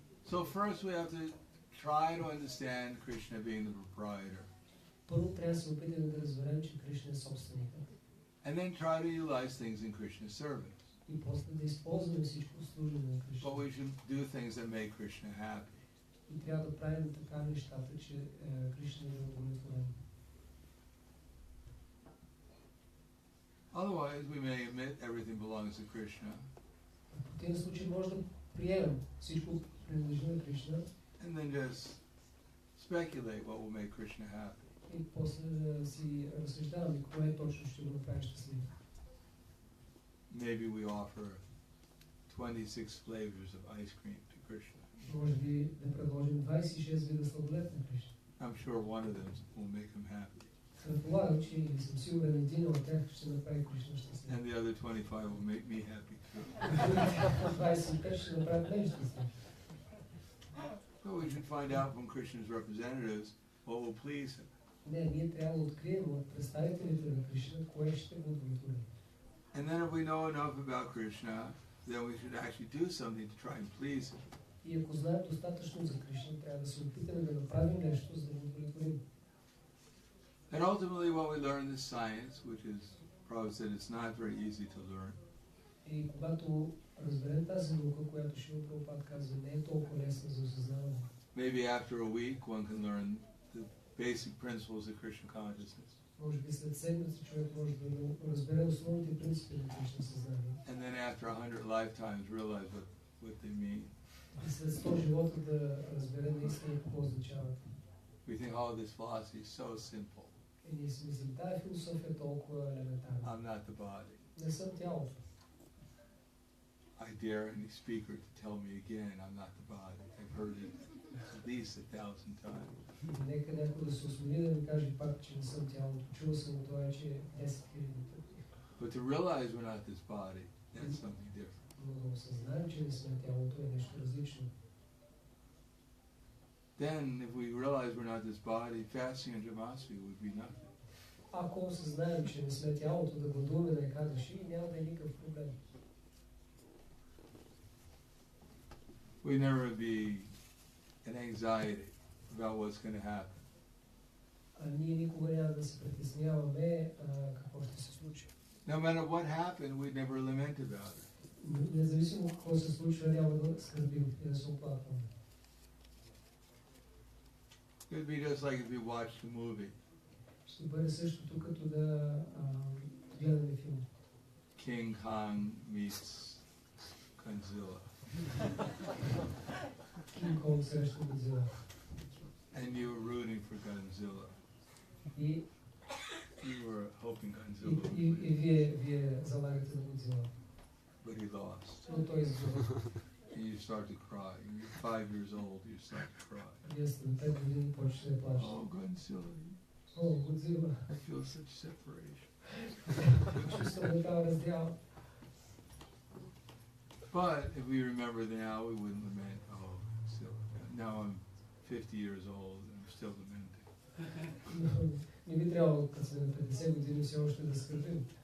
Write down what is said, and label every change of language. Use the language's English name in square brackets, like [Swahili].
[English] So first we have to try to understand Krishna being the proprietor. [Bulgarian] Първо трябва да се опитаме да разберем, че Кришна е собственикът. [English] And then try to utilize things in Krishna's service. [Bulgarian] И после да използваме всичко служение на Кришна. [English] But we should do things that make Krishna happy. [Bulgarian] И трябва да правим така нещата, че Кришна е удовлетворен. [English] Otherwise we may admit everything belongs to Krishna. [Bulgarian] В противен случай може да приемем всичко принадлежи на Кришна. [English] And then just speculate what will make Krishna happy. [Bulgarian] И после да си разсъждаваме кое точно ще го направи щастлив. [English] Maybe we offer 26 flavors of ice cream to Krishna. [Bulgarian] Може би да предложим 26 вида сладолед на Кришна. [English] I'm sure one of them will make him happy. [Bulgarian] Предполагам, че или съм сигурен, един от тях ще направи Кришна щастлив. [English] And the other 25 will make me happy too. [Bulgarian] 25 ще направят мен щастлив. [English] So we should find out from Krishna's representatives what will please him. [Bulgarian] Не, ние трябва да открием от представителите на Кришна, кое ще го удовлетвори. [English] And then if we know enough about Krishna, then we should actually do something to try and please him. [Bulgarian] И ако знаем достатъчно за Кришна, трябва да се опитаме да направим нещо, за да го удовлетворим. [English] And ultimately what we learn is science, which is, Prabhupada said, it's not very easy to learn. [Bulgarian] И когато разберем тази наука, която Шрила Прабхупад казва, не е толкова лесна за осъзнаване. [English] Maybe after a week one can learn the basic principles of Krishna consciousness. [Bulgarian] Може би след седмица човек може да разбере основните принципи на Кришна съзнание. [English] And then after 100 lifetimes realize what they mean. [Bulgarian] И след 100 живота да разбере наистина какво означават. [English] We think, oh, this philosophy is so simple. [Bulgarian] И ние си мислим, тая философия е толкова елементарна. [English] I'm not the body. [Bulgarian] Не съм тялото. [English] I dare any speaker to tell me again I'm not the body. I've heard it at least 1,000 times. [Bulgarian] Нека някой да се осмели да ми каже пак, че не съм тялото. Чувал съм това вече 10 000 пъти. [English] But to realize we're not this body, that's something different. [Bulgarian] Но да осъзнаем, че не сме тялото, е нещо различно. [English] then if we realize we're not this body, fasting and Jamasvi would be nothing. [Bulgarian] Ако осъзнаем, че не сме тялото, да гладуваме на екадаши, няма да е никакъв проблем. [English] We never be in anxiety about what's going to happen. [Bulgarian] Ние никога няма да се притесняваме какво ще се случи. [English] No matter what happened, we never lament about it. [Bulgarian] Независимо какво се случва, няма да скърбим и да се оплакваме. [English] It would be just like if we watched a movie. [Bulgarian] Ще бъде същото като да гледаме филм. [English] King Kong meets Godzilla. [Bulgarian] King Kong срещу Годзила. [English] And you were rooting for Godzilla. [Bulgarian] И [English] You were hoping Godzilla would [Bulgarian] и [English] win. [Bulgarian] вие залагате на Годзила. [English] But he lost. [Bulgarian] Но той изгуби. [English] And you start to cry. You're 5 years old, you start to cry. [Bulgarian] Вие сте на 5 години, почвате да плачете. [English] Oh, Godzilla. [Bulgarian] О, Годзила. [English] I feel such separation. [Bulgarian] Чувствам такава раздяла. [English] But if we remember now, we wouldn't lament, oh, Godzilla. Now I'm 50 years old and I'm still lamenting. [Bulgarian] Не би трябвало, като сме на 50 години, все още да скърбим.